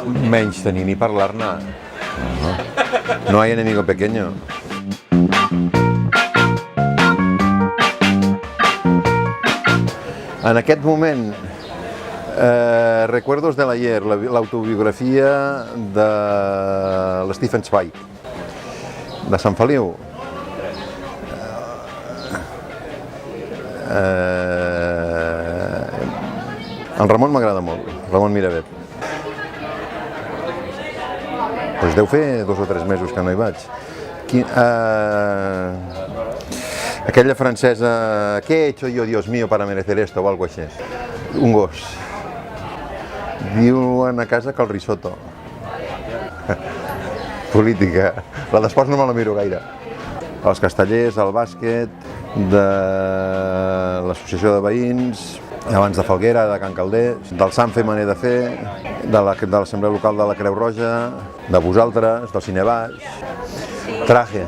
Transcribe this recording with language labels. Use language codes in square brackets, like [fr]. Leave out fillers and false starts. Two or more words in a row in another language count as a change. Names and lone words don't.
[ca] Menys tenir ni parlar-ne. No hay enemigo pequeño. En aquest moment, Recuerdos del ayer, l'autobiografia de l'Stefan Zweig, de Sant Feliu. El Ramon m'agrada molt, Ramon Miravet. Doncs deu fer 2 o 3 mesos que no hi vaig. Aquella francesa, ¿qué he hecho yo, Dios mío, para merecer esto? O algo així. Un gos. Diuen a casa que el risotto. Política. La d'esports no me la miro gaire. Els castellers, el bàsquet, de l'associació de veïns, abans de Falguera, de Can Calders, del Sanfe Maner de Fer, de l'Assemblea Local de la Creu Roja, de vosaltres, del Cinebaix, Trajes.